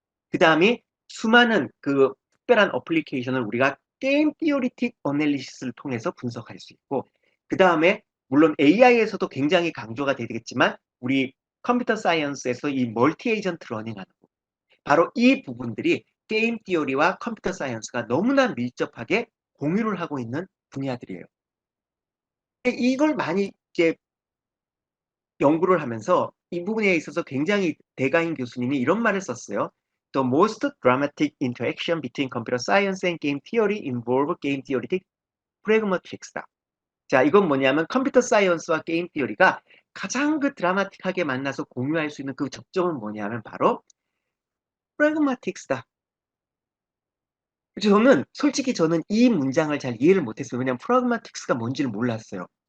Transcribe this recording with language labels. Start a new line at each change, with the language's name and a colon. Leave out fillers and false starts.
Korean: 그 다음에 수많은 그 특별한 어플리케이션을 우리가 게임 티오리틱 어널리시스를 통해서 분석할 수 있고 그 다음에 물론 AI에서도 굉장히 강조가 되겠지만 우리 컴퓨터 사이언스에서 이 멀티 에이전트 러닝하는 거 바로 이 부분들이 게임 티오리와 컴퓨터 사이언스가 너무나 밀접하게 공유를 하고 있는 분야들이에요. 이걸 많이 이제 연구를 하면서 이 부분에 있어서 굉장히 대가인 교수님이 이런 말을 썼어요.
English: The most dramatic interaction between computer science and game theory involve game theoretic pragmatics다.
Korean: 자, 이건 뭐냐면 컴퓨터 사이언스와 게임 티어리가 가장 그 드라마틱하게 만나서 공유할 수 있는 그 접점은 뭐냐면 바로 pragmatics다. 솔직히 저는 이 문장을 잘 이해를 못했어요. 왜냐하면 pragmatics가 뭔지를 몰랐어요.